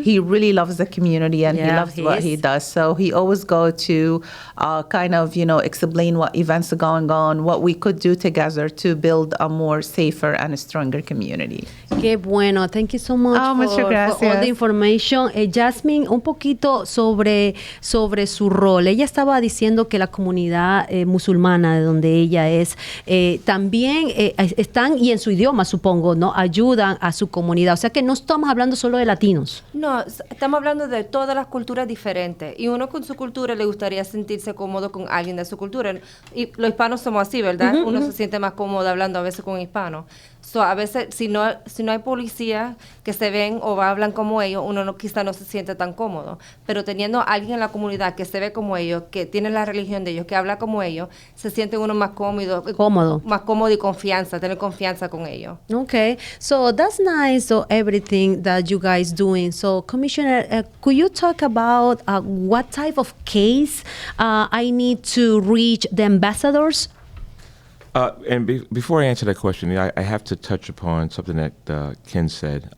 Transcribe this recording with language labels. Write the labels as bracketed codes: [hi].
[en] He really loves the community and he loves what he does. So he always go to explain what events are going on, what we could do together to build a more safer and a stronger community. [es] Qué bueno. [en] Thank you so much for all the information. [es] Jasmine, un poquito sobre su rol. Ella estaba diciendo que la comunidad musulmana de donde ella es, también están, y en su idioma supongo, ¿no? Ayudan a su comunidad. O sea que no estamos hablando solo de latinos. No, estamos hablando de todas las culturas diferentes. Y uno con su cultura le gustaría sentirse cómodo con alguien de su cultura. Y los hispanos somos así, ¿verdad? Uno se siente más cómodo hablando a veces con hispanos. So, a veces, si no hay policías que se ven o hablan como ellos, uno quizá no se siente tan cómodo. Pero teniendo a alguien en la comunidad que se ve como ellos, que tiene la religión de ellos, que habla como ellos, se siente uno más cómodo. Más cómodo y tener confianza con ellos. [en] Okay, so that's nice. So everything that you guys doing. So Commissioner, could you talk about what type of case I need to reach the ambassadors? And before I answer that question, I have to touch upon something that Ken said.